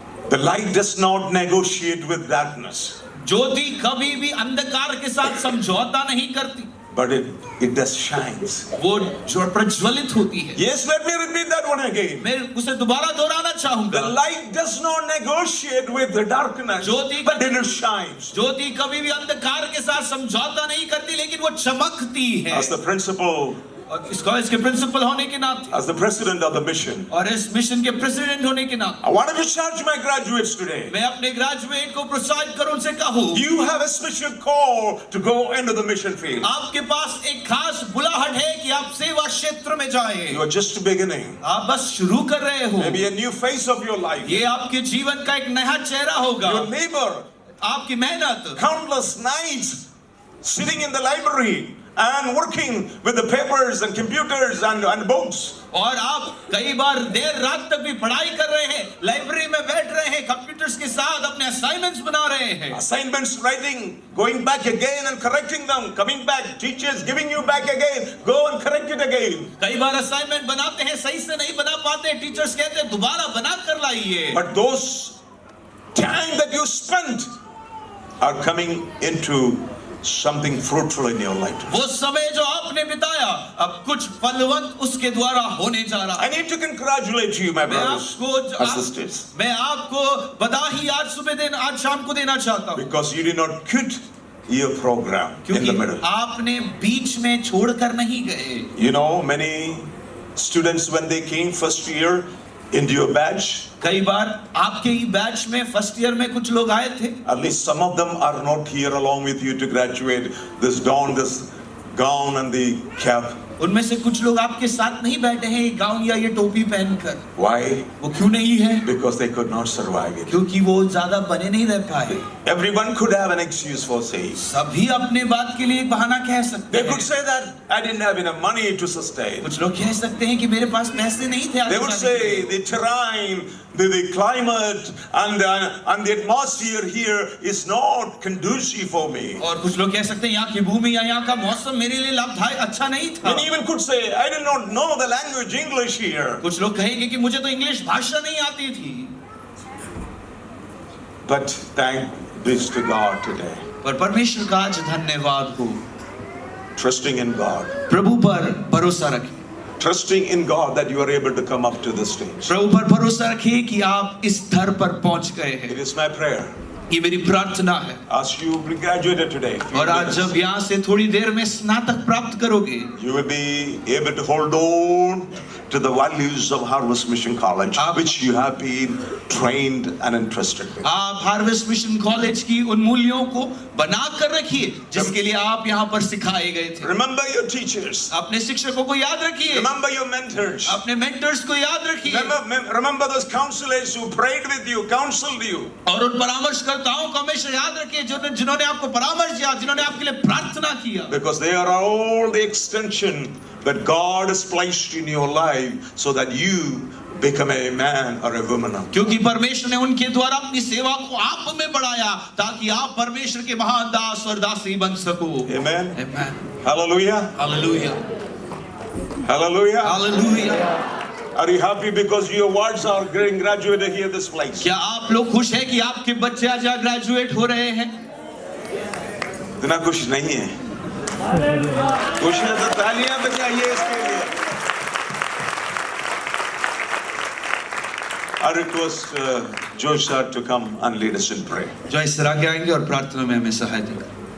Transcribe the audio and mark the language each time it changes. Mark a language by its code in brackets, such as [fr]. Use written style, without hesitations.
[en] The light does not negotiate with darkness, [hi] ज्योति कभी भी अंधकार के साथ समझौता नहीं करती, [en] but it does shines. [hi] वो जो प्रज्वलित होती है। [en] Yes, let me repeat that one again. [hi] मैं उसे दोबारा दोहराना [en] The [hi] चाहूंगा। [en] light does not negotiate with the darkness, [hi] Jyoti [en] but it shines. [hi] ज्योति कभी भी अंधकार के साथ समझौता नहीं करती, लेकिन वो चमकती है। [en] As the principal, [hi] और इसके प्रिंसिपल होने के नाते, [en] as the president of the mission, [hi] और इस मिशन के प्रेसिडेंट होने के नाते, [en] I want to charge my graduates today. [hi] मैं अपने ग्रेजुएट को प्रोत्साहित करूं, उनसे कहूं, [en] You have a special call to go into the mission field. [hi] आपके पास एक खास बुलाहट है कि आप सेवा क्षेत्र में जाएं। [en] You are just beginning. [hi] आप बस शुरू कर रहे हो। [en] Maybe a new phase of your life. [hi] ये आपके जीवन का एक नया चेहरा होगा। [en] Your labor, [hi] आपकी मेहनत, [en] countless nights sitting in the library and working with the papers and computers and books. [hi] और आप कई बार देर रात तक भी पढ़ाई कर रहे हैं, लाइब्रेरी में बैठ रहे हैं, कंप्यूटर्स के साथ अपने असाइनमेंट्स बना रहे हैं, [en] Assignments writing, going back again and correcting them, coming back, teachers giving you back again, go and correct it again. [hi] कई बार असाइनमेंट बनाते हैं, सही से नहीं बना पाते, टीचर्स कहते हैं दोबारा बना कर लाइए। [en] But those time that you spent are coming into something fruitful in your life. [hi] वो समय जो आपने बिताया अब कुछ फलवंत उसके द्वारा होने जा रहा [en] I [hi] है। [en] need to congratulate you, my [hi] मैं [en] brothers [hi] आपको [en] and sisters, [hi] मैं आपको बधाई आज सुबह दिन आज शाम को देना चाहता हूँ, [en] because you did not quit your program in the [hi] क्योंकि [en] middle. [hi] आपने बीच में छोड़कर नहीं गए। [en] You know, many students when they came first year into your batch, [hi] कई बार आपके ही बैच में फर्स्ट ईयर में कुछ लोग आए थे, [en] at least some of them are not here along with you to graduate. This don, this gown and the cap. [hi] उनमें से कुछ लोग आपके साथ नहीं बैठे हैं ये गाउन या ये टोपी पहनकर। [en] Why? [hi] वो क्यों नहीं है? [en] Because they could not survive it. [hi] क्योंकि वो ज्यादा बने नहीं रह पाए। [en] Everyone could have an excuse for saying. [hi] सभी अपने बात के लिए एक बहाना कह सकते [en] They [hi] हैं। [en] could say that I didn't have enough money to sustain. [hi] कुछ लोग कह सकते हैं कि मेरे पास पैसे नहीं थे। [en] They would say the terrain, the climate and the atmosphere here is not conducive for me. [hi] और कुछ लोग कह सकते हैं यहाँ की भूमि या यहाँ का मौसम मेरे लिए लाभदायक अच्छा नहीं था। [en] Many even could say I did not know the language English here. [hi] कुछ लोग कहेंगे कि मुझे तो इंग्लिश भाषा नहीं आती थी। [en] But thank this to God today. [hi] पर परमेश्वर का आज धन्यवाद हो। [en] Trusting in God. [hi] प्रभु पर भरोसा रखें। [en] Trusting in God that you are able to come up to this stage. [hi] प्रभु पर भरोसा रखिए कि आप इस स्तर पर पहुंच गए [en] It [hi] हैं। [en] is my prayer. [hi] ये मेरी प्रार्थना है। [en] As you graduated today, [hi] और आज जब यहाँ से थोड़ी देर में स्नातक प्राप्त करोगे, [en] you will be able to hold on to the values of Harvest Mission College, which you have been trained and entrusted with. [hi] आप हार्वेस्ट मिशन कॉलेज की उन मूल्यों को बना कर रखिए जिसके लिए आप यहाँ पर सिखाए गए थे। [en] Remember your teachers. [hi] अपने शिक्षकों को याद रखिए, [en] Remember your mentors. [hi] अपने मेंटर्स को याद रखिए, [en] Remember those counselors who prayed with you, counseled you. [hi] और उन परामर्शकर्ताओं को हमेशा याद रखिए जिन्होंने आपको परामर्श दिया, जिन्होंने आपके लिए प्रार्थना किया। [en] Because they are all the extension that God has placed in your life so that you become a man or a woman of God. [hi] क्योंकि परमेश्वर ने उनके द्वारा अपनी सेवा को आप में बढ़ाया ताकि आप परमेश्वर के महान दास और दासी बन सको। [en] Amen. Amen. Hallelujah. Hallelujah. Hallelujah. Hallelujah. Are you happy because your words are getting graduated here this place? [hi] क्या आप लोग खुश हैं कि आपके बच्चे आज यहाँ ग्रेजुएट हो रहे हैं? इतना खुश नहीं है। खुश है तो तालियां बजाइए इसके लिए। I request Josh sir to come and lead us in prayer. जो इस तरह के आएंगे और प्रार्थना में हमें सहायता करें।